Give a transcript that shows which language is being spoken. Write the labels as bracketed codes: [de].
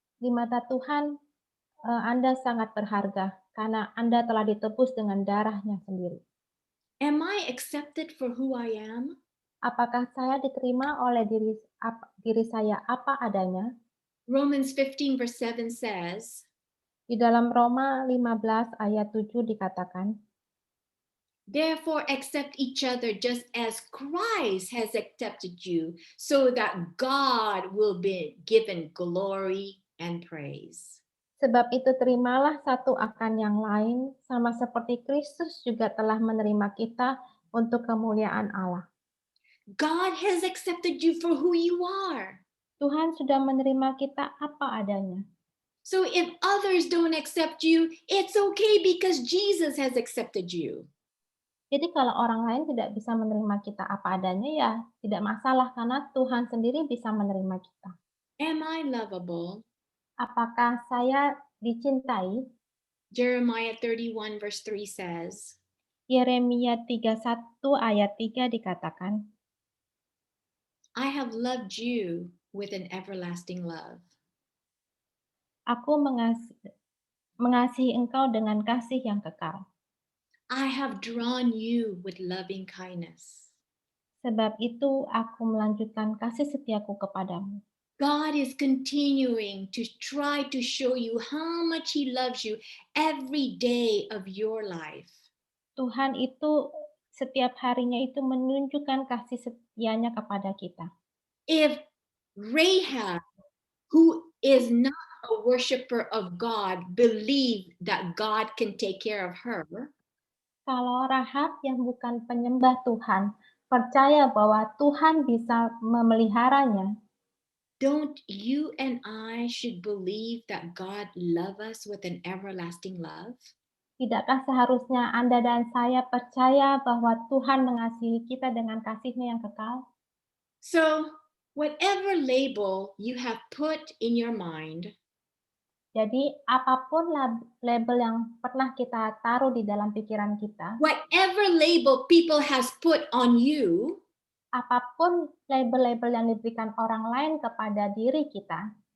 [id] Di mata Tuhan, Anda sangat berharga karena Anda telah ditebus dengan darahnya sendiri. [en] Am I accepted for who I am? [id] Apakah saya diterima oleh diri saya apa adanya? [en] Romans 15 verse 7 says, [id] Di dalam Roma 15 ayat 7 dikatakan, [en] "Therefore accept each other just as Christ has accepted you, so that God will be given glory and praise." [id] sebab itu terimalah satu akan yang lain, sama seperti Kristus juga telah menerima kita untuk kemuliaan Allah. [en] God has accepted you for who you are. [id] Tuhan sudah menerima kita apa adanya. [en] So if others don't accept you, it's okay because Jesus has accepted you. [id] Jadi kalau orang lain tidak bisa menerima kita apa adanya, ya tidak masalah karena Tuhan sendiri bisa menerima kita. [en] Am I lovable? [id] Apakah saya dicintai? [en] Jeremiah 31 verse 3 says, [id] Yeremia 31 ayat 3 dikatakan, [en] "I have loved you with an everlasting love." [id] Aku mengasihi engkau dengan kasih yang kekal. [en] I have drawn you with loving kindness. [id] Sebab itu aku melanjutkan kasih setiaku kepadamu. [en] God is continuing to try to show you how much He loves you every day of your life. [id] Tuhan itu setiap harinya itu menunjukkan kasih setianya kepada kita. [en] If Rahab, who is not a worshiper of God, believed that God can take care of her, [id] Kalau Rahab yang bukan penyembah Tuhan percaya bahwa Tuhan bisa memeliharanya, [en] don't you and I should believe that God loves us with an everlasting love? [id] tidakkah seharusnya Anda dan saya percaya bahwa Tuhan mengasihi kita dengan kasih-Nya yang kekal? [en] So, whatever label you have put in your mind, [id] Jadi apapun label yang pernah kita taruh di dalam pikiran kita, [en] whatever label people has put on you, [id] apapun label-label yang diberikan orang lain kepada diri kita,